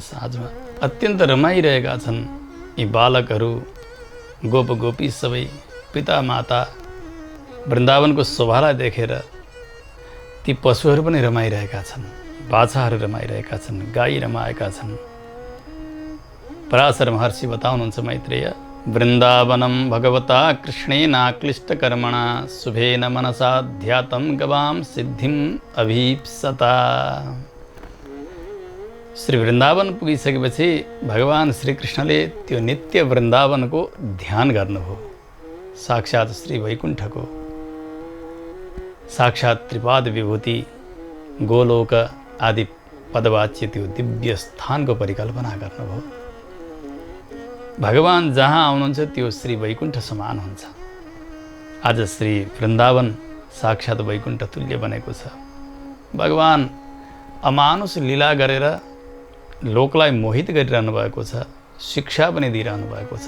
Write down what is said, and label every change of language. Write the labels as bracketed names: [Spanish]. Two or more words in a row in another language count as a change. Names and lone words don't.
[Nepali] साँझमा अत्यन्त रमाइरहेका छन् यी बालकहरू, गोप गोपी सबै। पिता माता वृन्दावनको शोभालाई देखेर ती पशुहरू पनि रमाइरहेका छन्। बाछाहरू रमाइरहेका छन्, गाई रमाएका छन्। पराशर महर्षि बताउनुहुन्छ मैत्रेय, [Sanskrit] वृन्दावनं भगवता कृष्णेनाक्लिष्टकर्मणा शुभेन मनसा ध्यातं गवां सिद्धिम् अभीप्सता। [Nepali] श्री वृन्दावन पुगिसकेपछि भगवान् श्रीकृष्णले त्यो नित्य वृन्दावनको ध्यान गर्नुभयो। साक्षात् श्री वैकुण्ठको, साक्षात् त्रिपाद विभूति, गोलोक आदि पदवाच्य त्यो दिव्य स्थानको परिकल्पना गर्नुभयो। भगवान् जहाँ आउनुहुन्छ त्यो श्री वैकुण्ठ समान हुन्छ। आज श्री वृन्दावन साक्षात् वैकुण्ठ तुल्य बनेको छ। भगवान् अमानुष लीला गरेर लोकलाई मोहित गरिरहनु भएको छ, शिक्षा पनि दिइरहनु भएको छ।